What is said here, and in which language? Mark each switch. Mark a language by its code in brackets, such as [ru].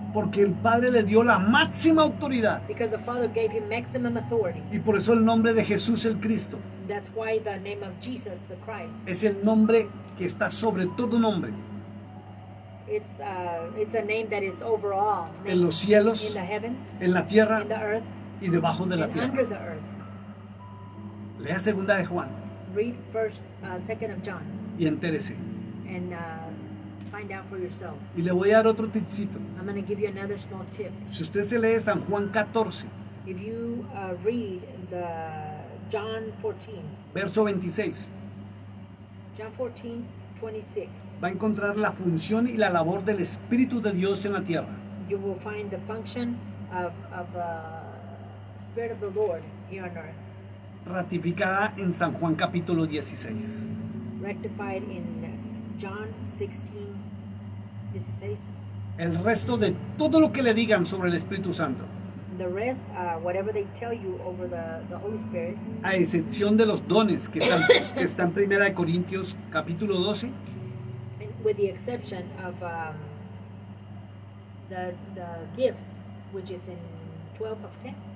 [es] porque el Padre le dio la máxima autoridad, [en] because the Father gave Him maximum authority. [es] y por eso el nombre de Jesús el Cristo [en] That's why the name of Jesus, the Christ, [es] es el nombre que está sobre todo nombre, [en] it's a name that is over all [es] en los cielos, [en] in the heavens, [es] en la tierra [en] in the earth, [es] y debajo de la [en] and [es] tierra. [en] under the earth. [es] Lea Segunda de Juan [en] Read first, 2nd of John, [es] y entérese. [en] and find out for yourself. [es] Y le voy a dar otro tipcito. [en] I'm going to give you another small tip. [es] Si usted se lee San Juan 14, [en] If you read the John 14, [es] verso 26, [en] John 14, 26, [es] va a encontrar la función y la labor del Espíritu de Dios en la tierra. [en] you will find the function of the Spirit of the Lord here on earth, [es] Ratificada en San Juan capítulo 16. [en] rectified in John 16, 16. [es] El resto de todo lo que le digan sobre el Espíritu Santo, [en] The rest, whatever they tell you over the Holy Spirit, [es] a excepción de los dones que están en 1 Corintios capítulo 12, [en] and with the exception of the gifts, which is in 12 of 10.